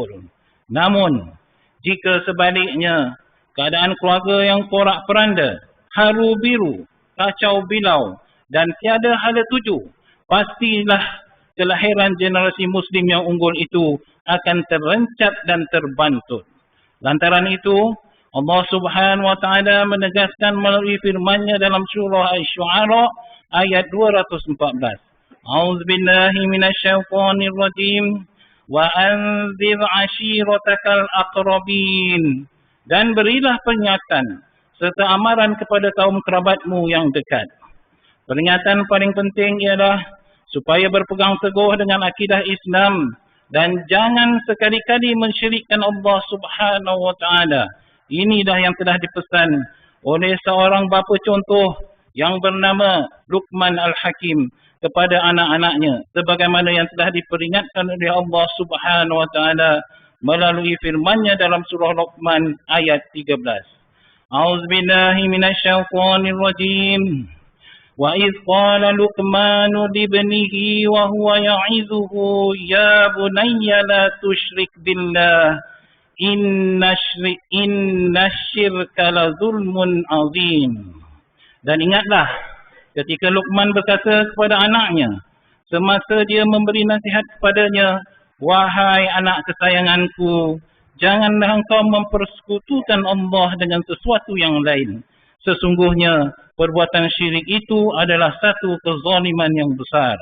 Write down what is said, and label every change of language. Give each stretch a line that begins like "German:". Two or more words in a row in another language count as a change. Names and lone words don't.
Malay: Namun, jika sebaliknya, keadaan keluarga yang porak-peranda, haru biru, kacau bilau dan tiada hala tuju, pastilah kelahiran generasi Muslim yang unggul itu akan terencat dan terbantut. Lantaran itu, Allah
Arabic: سبحانه وتعالى
Malay: menegaskan melalui firman-Nya dalam surah Asy-Syu'ara ayat 214.
Arabic: أعوذ بالله من الشيطان الرجيم. وأنذر عشيرتك الأقربين.
Malay: Dan berilah peringatan serta amaran kepada kaum kerabatmu yang dekat. Peringatan paling penting ialah supaya berpegang teguh dengan akidah Islam dan jangan sekali-kali mensyirikkan Allah
Arabic: سبحانه وتعالى.
Malay: Inilah yang telah dipesan oleh seorang bapa contoh yang bernama Luqman Al-Hakim kepada anak-anaknya sebagaimana yang telah diperingatkan oleh Allah
Arabic: سبحانه وتعالى
Malay: melalui firman-Nya dalam surah Luqman ayat 13.
Arabic: أعوذ بالله من الشيطان الرجيم. وإذ قال لقمان لابنه وهو يعظه يا بني لا تشرك بالله إن الشرك لظلم عظيم.
Malay: Dan ingatlah ketika Luqman berkata kepada anaknya semasa dia memberi nasihat kepadanya, wahai anak kesayanganku, janganlah engkau mempersekutukan Allah dengan sesuatu yang lain. Sesungguhnya perbuatan syirik itu adalah satu kezaliman yang besar.